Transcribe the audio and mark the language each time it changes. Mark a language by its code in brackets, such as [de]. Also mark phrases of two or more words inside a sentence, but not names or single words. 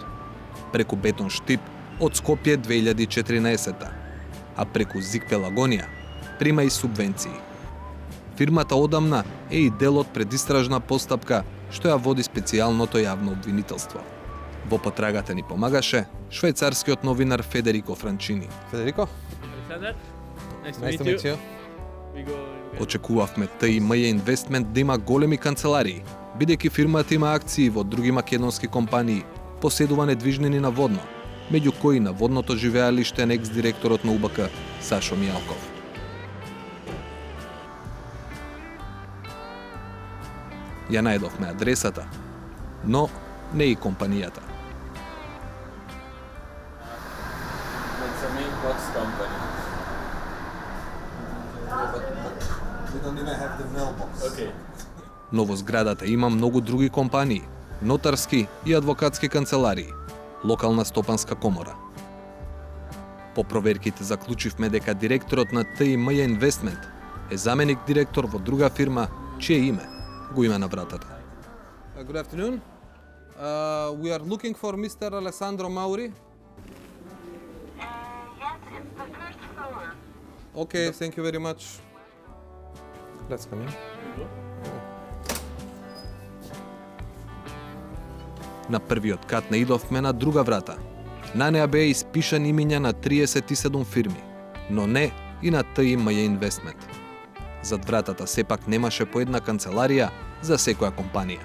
[mk] Преку Бетон Штип од Скопје 2014, а преку Зик Пелагонија прима и субвенции. Фирмата одамна е и дел од предистражна постапка што ја води специјалното јавно обвинителство. Во потрагата ни помагаше швајцарскиот новинар Федерико Франчини. Федерико? [en] Nice to meet you. [mk] Очекувавме ТИМЈ Инвестмент да има големи канцеларии, бидејќи фирмата има акции во други македонски компании, поседува недвижнини на Водно, меѓу кои на водното живеалиште на екс-директорот на УБК Сашо Мијалков. Ја најдовме адресата, но не и компанијата. [en] It's a mailbox company. We don't even have the mailbox. Okay. [mk] Но во зградата има многу други компании, нотарски и адвокатски канцеларии, локална стопанска комора. По проверките заклучивме дека директорот на ТИМЈ Инвестмент е заменик директор во друга фирма, чие име го има на вратата. [en] Good afternoon. We are looking for Mr. Alessandro Mauri. Yes, it's the first floor. Okay, thank you very much. Let's come in. [mk] На првиот кат наидовме на друга врата. На неа беа испишани имиња на 37 фирми, но не и на ТИМЈ Инвестмент. Зад вратата сепак немаше по една канцеларија за секоја компанија.